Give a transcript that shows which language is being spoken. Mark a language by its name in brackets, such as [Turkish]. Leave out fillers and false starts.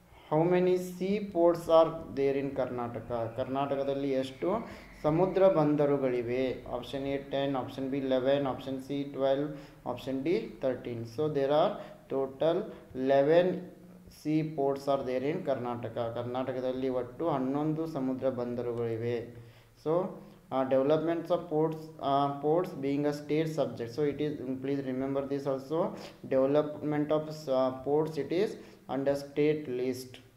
[English] How many seaports are there in Karnataka? [Kannada] ಕರ್ನಾಟಕದಲ್ಲಿ ಎಷ್ಟು ಸಮುದ್ರ ಬಂದರುಗಳಿವೆ? Option A 10, option B 11, option C 12, option D 13. [English] So there are total 11 seaports are there in Karnataka. [Kannada] ಕರ್ನಾಟಕದಲ್ಲಿ ಒಟ್ಟು 11 ಸಮುದ್ರ ಬಂದರುಗಳಿವೆ. [English] So developments of ports being a state subject. So it is, please remember this also, development of ports it is under state list.